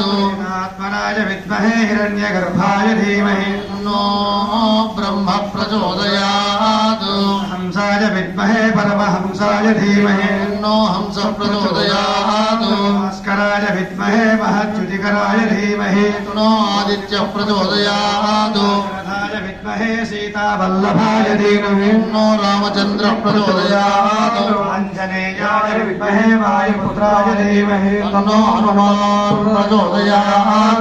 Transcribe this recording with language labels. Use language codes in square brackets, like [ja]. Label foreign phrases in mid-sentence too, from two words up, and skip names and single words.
[sa] ఆత్మనాయ విద్మహే హిరణ్యగర్భాయ ధీమహి తన్నో బ్రహ్మ ప్రచోదయాత్ హంసాయ విద్మహే పరమహంసాయ ధీమహి తన్నో హంసః ప్రచోదయాత్ భాస్కరాయ విద్మహే तन्नो आदित्यः प्रचोदयात् रथाय विद्महे सीतावल्लभाय धीमहि तन्नो रामचन्द्रः प्रचोदयात् आञ्जनेयाय विद्महे वायुपुत्राय धीमहि तन्नो हनुमान् प्रचोदयात्